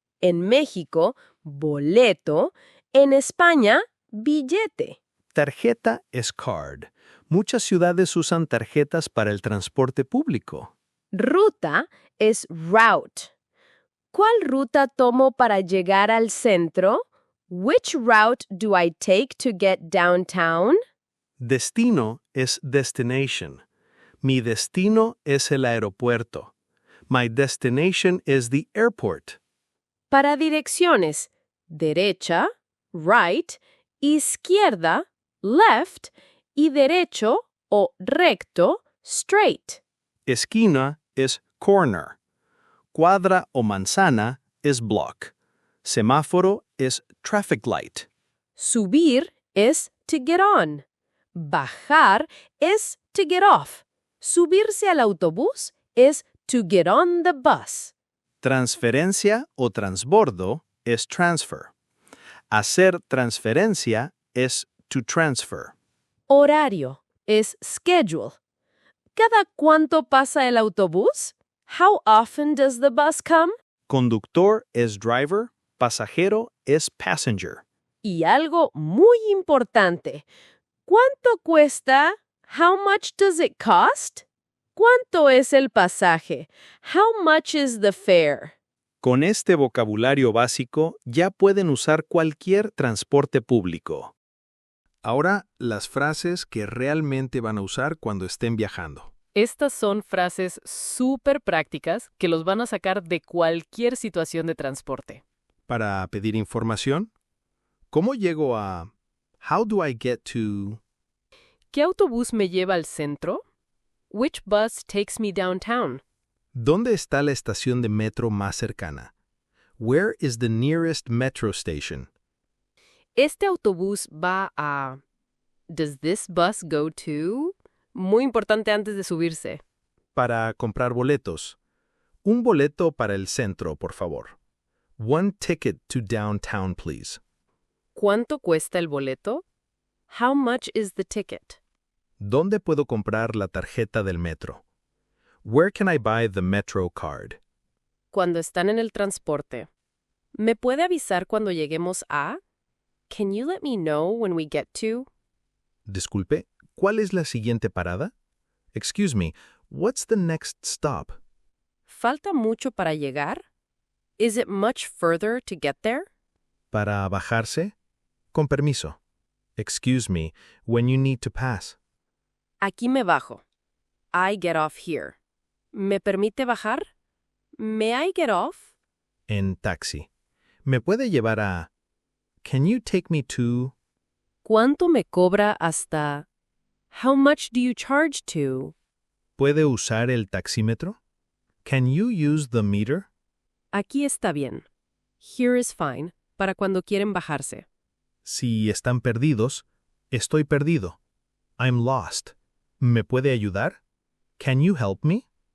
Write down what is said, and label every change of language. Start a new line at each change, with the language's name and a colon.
Spanish: En México, boleto. En España, billete. Tarjeta es card. Muchas ciudades usan tarjetas para el transporte público. Ruta es route. ¿Cuál ruta tomo para llegar al centro?
English: Which route do I take to get downtown?
Spanish: Destino es destination. Mi destino es el aeropuerto.
English: My destination is the airport.
Spanish: Para direcciones, derecha, right, izquierda, left, y derecho o recto, straight. Esquina es corner. Cuadra o manzana es block. Semáforo es traffic light. Subir es
English: to get on.
Spanish: Bajar es
English: to get off.
Spanish: Subirse al autobús es
English: to get on the bus.
Spanish: Transferencia o transbordo es transfer. Hacer transferencia es to transfer. Horario es schedule. ¿Cada cuánto pasa el autobús?
English: How often does the bus come?
Spanish: Conductor es driver. Pasajero es passenger. Y algo muy importante. ¿Cuánto cuesta?
English: How much does it cost?
Spanish: ¿Cuánto es el pasaje?
English: How much is the fare?
Spanish: Con este vocabulario básico ya pueden usar cualquier transporte público. Ahora, las frases que realmente van a usar cuando estén viajando. Estas son frases súper prácticas que los van a sacar de cualquier situación de transporte. Para pedir información, ¿cómo llego a
English: How do I get to?
Spanish: ¿Qué autobús me lleva al centro?
English: Which bus takes me downtown?
Spanish: ¿Dónde está la estación de metro más cercana?
English: Where is the nearest metro station?
Spanish: Este autobús va a...
English: Does this bus go to?
Spanish: Muy importante antes de subirse. para comprar boletos. Un boleto para el centro, por favor.
English: One ticket to downtown, please.
Spanish: ¿Cuánto cuesta el boleto?
English: How much is the ticket?
Spanish: ¿Dónde puedo comprar la tarjeta del metro?
English: Where can I buy the metro card?
Spanish: Cuando están en el transporte. ¿Me puede avisar cuando lleguemos a?
English: Can you let me know when we get to?
Spanish: Disculpe, ¿cuál es la siguiente parada?
English: Excuse me, what's the next stop?
Spanish: ¿Falta mucho para llegar?
English: Is it much further to get there?
Spanish: ¿Para bajarse? Con permiso.
English: Excuse me, when you need to pass.
Spanish: Aquí me bajo.
English: I get off here.
Spanish: ¿Me permite bajar?
English: May I get off?
Spanish: En taxi. ¿Me puede llevar a...
English: Can you take me to...
Spanish: ¿Cuánto me cobra hasta?
English: How much do you charge to?
Spanish: ¿Puede usar el taxímetro?
English: Can you use the meter?
Spanish: Aquí está bien.
English: Here is fine,
Spanish: para cuando quieren bajarse. Si están perdidos, estoy perdido.
English: I'm lost.
Spanish: ¿Me puede ayudar?
English: Can you help me?